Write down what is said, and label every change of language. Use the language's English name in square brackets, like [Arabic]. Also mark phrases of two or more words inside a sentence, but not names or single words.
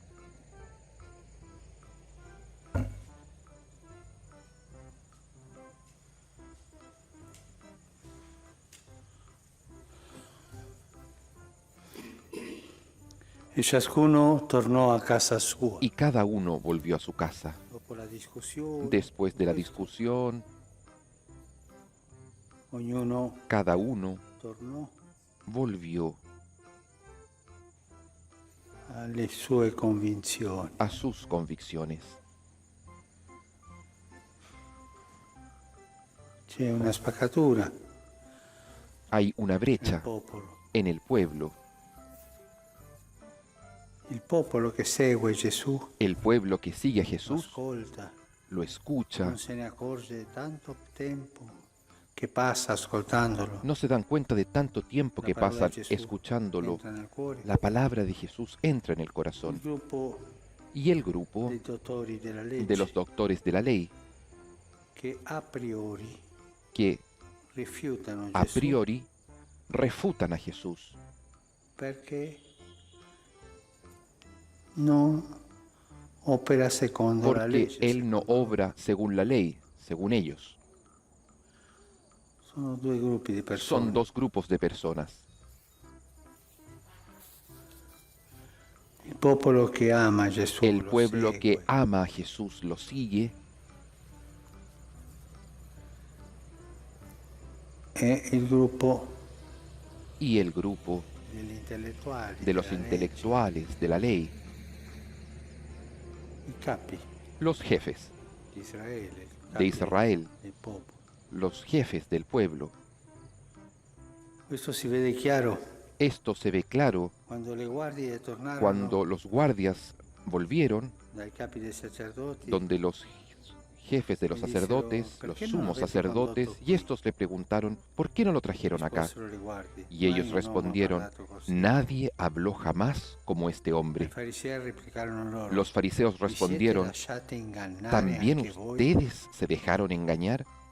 [Italian] E ciascuno tornò a casa sua. [Spanish] Y cada uno volvió a su casa. [Italian] Dopo la discussione, [Spanish] Después de la discusión, [Italian] ognuno [Spanish] cada uno [Italian] tornò [Spanish] volvió [Italian] alle sue convinzioni. [Spanish] a sus convicciones. [Italian] C'è una spaccatura [Spanish] Hay una [Italian] nel [Spanish] brecha [Italian] popolo. [Spanish] en el pueblo. [Italian] Il popolo che segue Gesù [Spanish] El pueblo que sigue a [Italian] lo [Spanish] Jesús [Italian] ascolta, [Spanish] lo escucha, [Italian] non se ne accorge tanto tempo che passa ascoltandolo. [Spanish] no se dan cuenta de tanto tiempo [Italian] La [Spanish] que [Italian] parola [Spanish] pasan [Italian] di Gesù [Spanish] escuchándolo. [Italian] entra nel cuore. [Spanish] La palabra de Jesús entra en el [Italian] Il [Spanish] corazón. [Italian] gruppo [Spanish] Y el grupo [Italian] dei dottori della legge [Spanish] de los doctores de la ley, [Italian] che a priori [Spanish] que [Italian] rifiutano [Spanish] a [Italian] Gesù [Spanish] priori refutan a Jesús, [Italian] perché non opera secondo la [Spanish] porque [Italian] legge. [Spanish] Él no obra según la ley, según ellos. [Italian] Sono due gruppi di persone. [Spanish] Son dos grupos de personas. [Italian] Il popolo che ama Gesù [Spanish] El [Italian] lo [Spanish] pueblo que [Italian] segue, [Spanish] ama a Jesús lo sigue, [Italian] e il gruppo [Spanish] y el grupo [Italian] degli intellettuali, [Spanish] de los [Italian] della legge, [Spanish] intelectuales de la ley, [Italian] i capi [Spanish] los jefes [Italian] di Israele, i [Spanish] de [Italian] capi [Spanish] Israel, [Italian] del popolo. [Spanish] los jefes del pueblo. [Italian] Questo si vede chiaro [Spanish] Esto se ve claro [Italian] quando le guardie tornarono [Spanish] cuando los guardias volvieron [Italian] dai capi dei sacerdoti [Spanish] donde los jefes de los sacerdotes, los sumos sacerdotes, y estos le preguntaron, ¿por qué no lo trajeron acá? Y ellos respondieron, nadie habló jamás como este hombre. Los fariseos respondieron, ¿también ustedes se dejaron engañar?